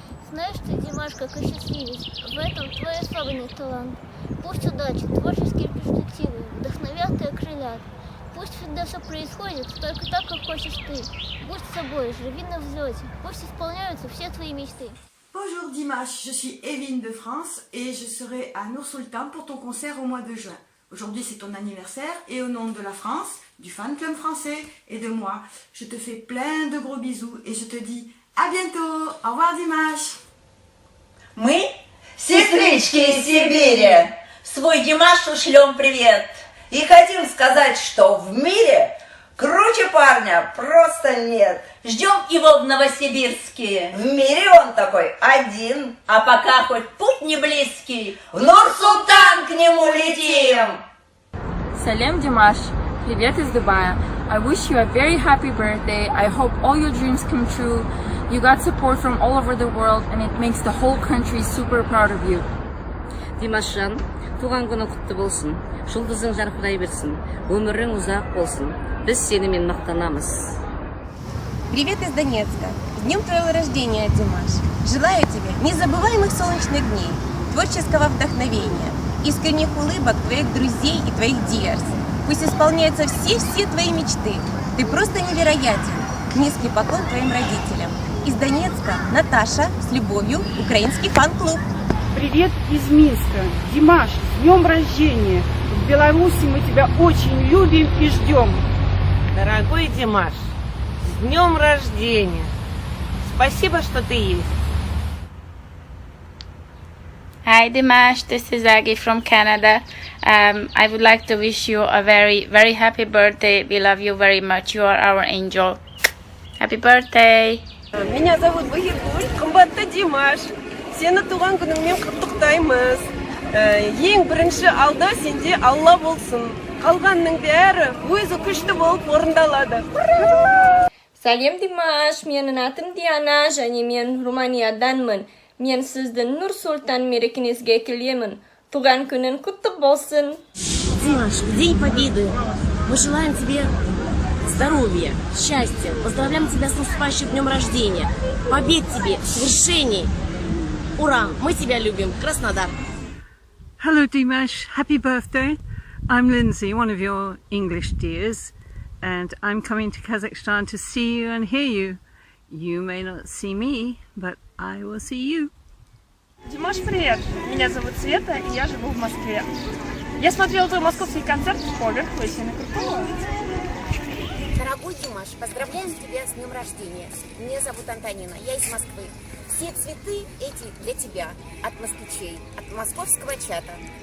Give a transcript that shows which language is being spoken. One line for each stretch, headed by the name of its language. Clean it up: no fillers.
Russian: Знаешь ты, Димаш, как осчастливить. В этом твой особенный талант. Пусть удачи, творческие перспективы вдохновят и окрылят. Пусть всегда все происходит только так, как хочешь ты. Будь собой, живи на взлете. Пусть исполняются все твои мечты.
French: Bonjour Dimash, je suis Evelyne de France et je serai à Nur-Sultan pour ton concert au mois de juin. Aujourd'hui c'est ton anniversaire et au nom de la France, du fan club français et de moi, je te fais plein de gros bisous et je te dis à bientôt. Au revoir Dimash.
Russian: Мы, сестрички из Сибири, свой Димашу шлем привет. И хотим сказать, что в мире круче парня просто нет. Ждем его в Новосибирске. В мире он такой один. А пока хоть путь не близкий, в Нур-Султан к нему летим. Салем, Димаш. Привет из Дубая.
English: I wish you a very happy birthday. I hope all your dreams come true. You got support from all over the world and it makes the whole country super proud of you.
Kazakh: Димашжан, туған күні құтты болсын. Жұлдызың жарқырай берсін. Өмірің ұзақ болсын. Біз сенімен мақтанамыз.
Russian: Привет из Донецка. С днем твоего рождения, Димаш. Желаю тебе незабываемых солнечных дней, творческого вдохновения, искренних улыбок твоих друзей и твоих диарс. Пусть исполняются все твои мечты. Ты просто невероятен. Низкий поклон твоим родителям. Из Донецка Наташа, с любовью, украинский фан-клуб. Привет из Минска. Димаш, с днем рождения. В Беларуси мы тебя очень любим и ждем. Дорогой Димаш, с днем рождения. Спасибо, что ты есть.
English: Hi Dimash, this is Aggie from Canada. I would like to wish you a very, very happy birthday. We love you very much. You are our angel. Happy birthday!
Russian: Меня зовут Багиргуль,
Kazakh: қымбатты
Russian: Димаш.
Kazakh: Сені туған күніңмен құттықтаймыз. Ең бірінші алда сенде Алла болсын. Қалғанның бәрі өзі күшті болып орындалады. Салем, Димаш. Менің атым Диана, және мен Руманияданмын. Мен сіздің Нур-Султан мерекеңізге келемін. Туған күнің құтты болсын.
Russian: Димаш, в День Победы мы желаем тебе здоровья, счастья. Поздравляем тебя с наступающим днем рождения. Побед тебе, свершений. Ура! Мы тебя любим. Краснодар.
English: Hello Dimash, happy birthday. I'm Lindsay, one of your English dears, and I'm coming to Kazakhstan to see you and hear you. You may not see me, but I will see you.
Russian: Димаш, привет! Меня зовут Света, и я живу в Москве. Я смотрела твой московский концерт в Ковер, вы сильно крутого. Дорогой Димаш, поздравляем тебя с днем рождения. Меня зовут Антонина, я из Москвы. Все цветы эти для тебя, от москвичей, от московского чата.